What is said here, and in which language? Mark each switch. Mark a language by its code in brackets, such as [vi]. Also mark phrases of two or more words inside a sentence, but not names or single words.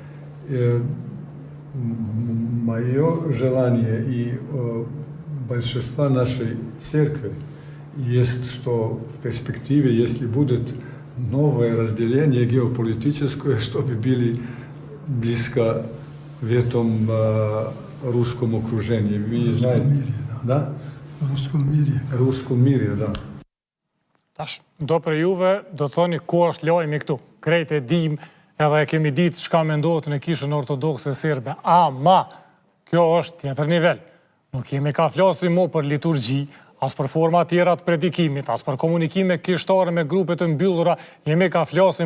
[ru] Мое желание и большинства нашей церкви есть, что в перспективе, если будет новое разделение геополитическое, чтобы были близко в этом русском окружении. Вы знаете, мире, да? В русском мире. В русском мире, да. [sq] Tash, do për juve, do të thoni ku është lajmi këtu. Krejt e dim, edhe e kemi ditë çka mendohet në Kishën Ortodokse Serbe. Ama, kjo është tjetër nivel. Nuk jemi ka flasim mo për liturgji, as për forma tjera të predikimit, as për komunikime kishtare me grupe të mbyllura, jemi ka flasim